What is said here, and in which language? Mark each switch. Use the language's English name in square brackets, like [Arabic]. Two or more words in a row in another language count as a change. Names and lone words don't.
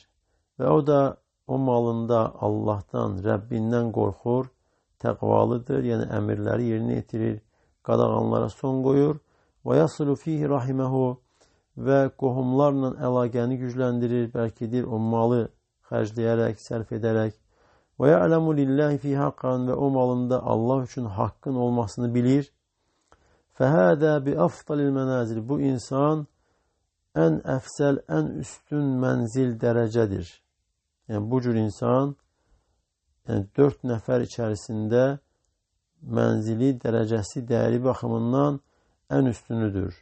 [Azerbaijani] Və o da o malında Allahdan, Rəbbindən qorxur, təqvalıdır, yəni əmirləri yerinə yetirir, qadağanlara son qoyur. Və [Arabic] يصل فيه رحمه [Azerbaijani] və qohumlarla əlaqəni gücləndirir, bərkidir o malı xərcləyərək, sərf edərək. [Arabic] ويعلم لله فيه حقا [Azerbaijani] və o malında Allah üçün haqqın olmasını bilir. [Arabic] فهذا بأفضل المنازل. [Azerbaijani] Bu insan ən əfsəl, ən üstün mənzil dərəcədir. Yəni bu cür insan 4 nəfər içərisində mənzili, dərəcəsi, dəyəri baxımından ən üstünüdür.